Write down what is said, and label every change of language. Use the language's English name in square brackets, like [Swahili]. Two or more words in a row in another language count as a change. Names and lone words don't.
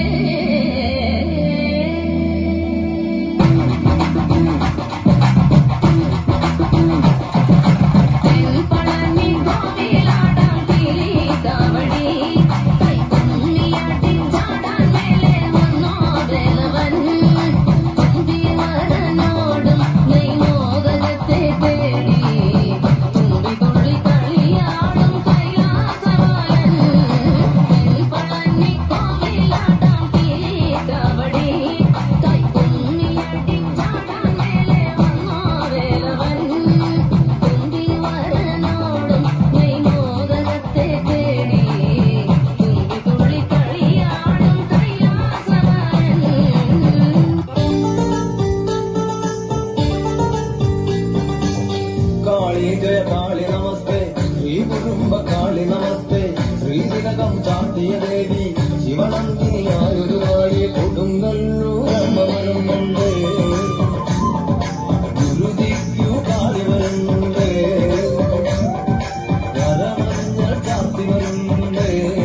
[Malayalam] തെൻപളനി ഗോവിലാടം കിരീടാവളി കൈകുമ്മിയാടി ചാടാൻ മേലേ വന്നോ വേലവൻ തുമ്പിവരനോടും നെയ്മോദകത്തെ തേടി തുമ്പി തുള്ളി കളിയാടും കൈലാസവാലൻ. തെൻപളനി കോവിലാടാം കിരീടവടി കൈകുമ്മിയാട്ടി ചാടാൻ മേലെ വന്നോ വേലവൻ. തുമ്പിവരനോടും നെയ്മോദകത്തെ തേടി തുമ്പി തുള്ളി കളിയാടും കൈലാസവാലൻ. [Sanskrit] काली जय काली नमस्ते, श्री कुटुंब काली नमस्ते, [Malayalam] श्रीदिलകം ചാർത്തിയ ദേവി ശിവനന്ദിനിയായൊരുവായി കൊടുങ്ങല്ലൂരമ്മ വരുന്നുണ്ട്. ഗുരുതിക്കു കാളി വരുന്നുണ്ട്, വരമഞ്ഞൾ ചാർത്തി വരുന്നുണ്ട്.